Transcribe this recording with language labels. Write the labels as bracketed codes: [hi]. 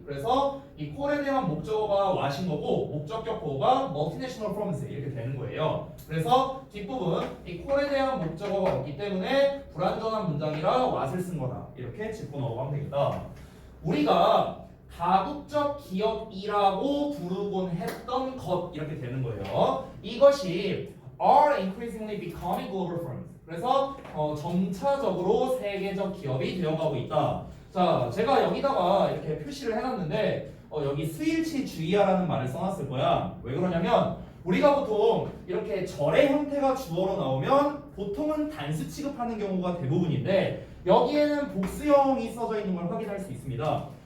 [ko] 그래서 이 콜에 대한 목적어가 what인 거고 목적격 보호가 [en] multinational firms [ko] 이렇게 되는 거예요. 그래서 뒷부분 이 콜에 대한 목적어가 없기 때문에 불완전한 문장이라 what을 쓴 거다 이렇게 짚고 넘어가면 되겠다. 우리가 다국적 기업이라고 부르곤 했던 것 이렇게 되는 거예요. [en] 이것이 are increasingly becoming global firms. [ko] 그래서 점차적으로 세계적 기업이 되어가고 있다. 자, 제가 여기다가 이렇게 표시를 해놨는데 여기 스일치 주의하라는 말을 써놨을 거야. 왜 그러냐면 우리가 보통 이렇게 절의 형태가 주어로 나오면 보통은 단수 취급하는 경우가 대부분인데 여기에는 복수형이 써져 있는 걸 확인할 수 있습니다.